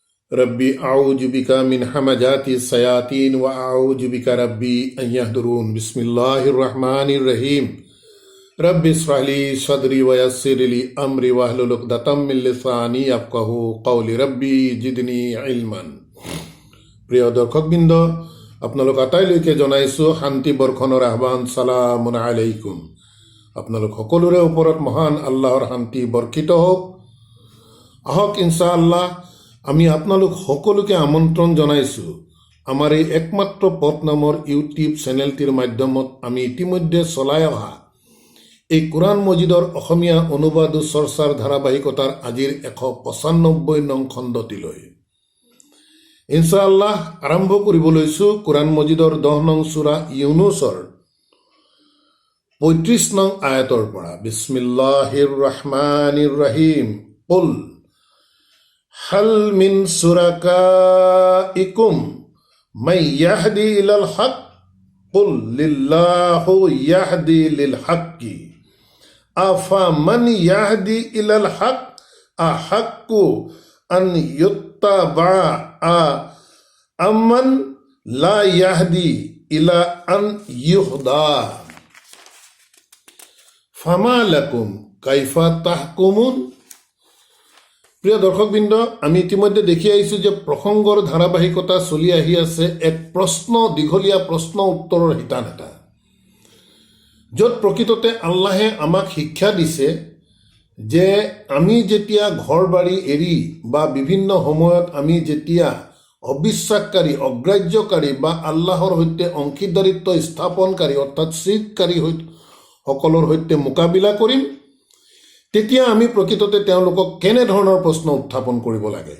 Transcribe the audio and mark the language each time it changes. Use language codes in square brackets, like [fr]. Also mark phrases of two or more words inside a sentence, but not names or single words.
[ar] رب أعوذ بك من همزات الشياطين وأعوذ بك رب أن يحضرون. بسم الله الرحمن الرحيم. رب اشرح لي صدري ويسر لي أمري واحلل عقدة من لساني يفقهوا قولي رب زدني علما. [as] প্ৰিয় দৰ্শকবৃন্দ, আপোনালোক আটাইলৈকে জনাইছোঁ শান্তি বৰ্ষণৰ আহ্বান। [ar] سلام عليكم. [as] আপোনালোক সকলোৰে ওপৰত মহান আল্লাহৰ শান্তি বৰ্ষিত হওক। আহক ইনশাআল্লাহ আমি আপোনালোক সকলোকে আমন্ত্ৰণ জনাইছোঁ আমাৰ এই একমাত্ৰ পথ নামৰ ইউটিউব চেনেলটিৰ মাধ্যমত আমি ইতিমধ্যে চলাই অহা এই কোরআন মজিদৰ অসমীয়া অনুবাদ ও চৰ্চাৰ ধাৰাবাহিকতাৰ আজিৰ 195 নং খণ্ডটিলৈ ইনশাআল্লাহ আৰম্ভ কৰিব লৈছোঁ কোরআন মজিদৰ 10 নং সূৰা ইউনুছৰ 35 নং আয়াতৰ পৰা। [ar] بسم الله الرحمن الرحيم. قل هل من شركائكم من يهدي إلى الحق قل الله يهدي للحق أفمن يهدي إلى الحق أحق أن يتبع أمن لا يهدي إلا أن يهدى فما لكم كيف تحكمون. [as] প্ৰিয় দৰ্শকবৃন্দ, আমি ইতিমধ্যে দেখি আহিছোঁ যে প্ৰসংগৰ ধাৰাবাহিকতা চলি আহি আছে এক দীঘলীয়া প্ৰশ্ন উত্তৰৰ শিতান এটা, য'ত প্ৰকৃততে আল্লাহে আমাক শিক্ষা দিছে যে আমি যেতিয়া ঘৰ বাৰী এৰি বা বিভিন্ন সময়ত আমি যেতিয়া অবিশ্বাসকাৰী, অগ্ৰাহ্যকাৰী বা আল্লাহৰ সৈতে অংশীদাৰিত্ব স্থাপনকাৰী অৰ্থাৎ শিৰককাৰী সকলৰ সৈতে মোকাবিলা কৰিম, তেতিয়া আমি প্ৰকৃততে তেওঁলোকক কেনেধৰণৰ প্ৰশ্ন উত্থাপন কৰিব লাগে।